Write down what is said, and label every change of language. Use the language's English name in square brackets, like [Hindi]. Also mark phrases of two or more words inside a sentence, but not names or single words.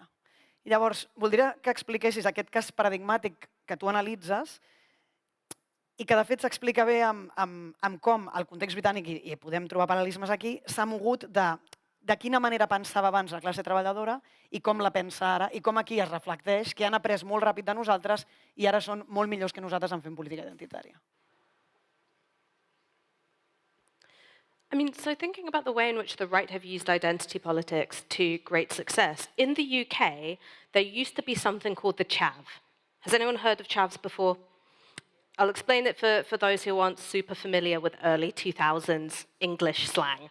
[Catalan] I llavors, voldria que expliquessis aquest cas paradigmàtic que tu analitzes i que, de fet, s'explica bé amb com el context britànic, i podem trobar paral·lelismes aquí, s'ha mogut de quina manera pensava abans la classe treballadora i com la pensa ara, i com aquí es reflecteix que han après molt ràpid de nosaltres i ara són molt millors que nosaltres en fent política identitària. [English] I mean, so thinking about the way in which the right have used identity politics to great success, in the UK, there used to be something called the chav. Has anyone heard of chavs before? I'll explain it for those who aren't super familiar with early 2000s English slang.